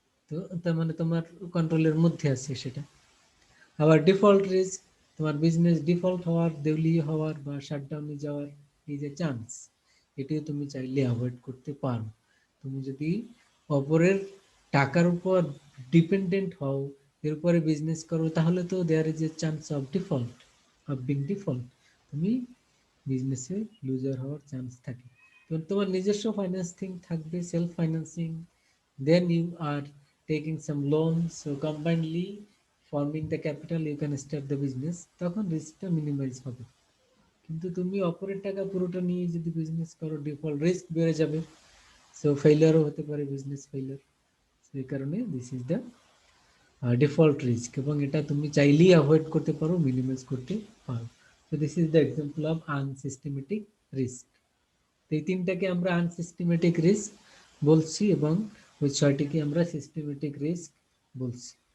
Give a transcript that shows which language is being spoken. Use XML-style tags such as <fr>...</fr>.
<bn>তো তার মানে তোমার কন্ট্রোলের মধ্যে আছে সেটা। আবার ডিফল্ট রিস্ক, তোমার বিজনেস ডিফল্ট হওয়ার, দেউলিয়া হওয়ার বা শাটডাউনে যাওয়ার এই যে চান্স, এটিও তুমি চাইলে অ্যাভয়েড করতে পারো। তুমি যদি অপরের টাকার উপর ডিপেন্ডেন্ট হও, এর উপরে বিজনেস করো, তাহলে তো</bn> <en>There is a chance of default, of being default.</en> <bn>তুমি বিজনেসে লুজার হওয়ার চান্স থাকে। তো তোমার নিজস্ব ফাইন্যান্সিং থাকবে, self financing,</bn> <en>then you are taking some loans, so combinedly forming the capital you can start the business,</en> <bn>তখন রিস্কটা মিনিমাইজ হবে। কিন্তু তুমি অপরের টাকা পুরোটা নিয়ে যদি বিজনেস করো, ডিফল্ট রিস্ক বেড়ে যাবে,</bn> <en>So ফেইলিয়ারও হতে পারে, বিজনেস ফেইলিয়ার।</en> <bn>সেই কারণে</bn> <en>this is the default risk,</en> <bn>এবং এটা তুমি চাইলেই অ্যাভয়েড করতে পারো, মিনিমাইজ করতে পারো।</bn> <en>So this is the example of unsystematic risk.</en> <bn>এই তিনটাকে আমরা আনসিস্টেমেটিক রিস্ক বলছি, এবং ওই 6টিকে আমরা সিস্টেমেটিক রিস্ক বলছি।</bn>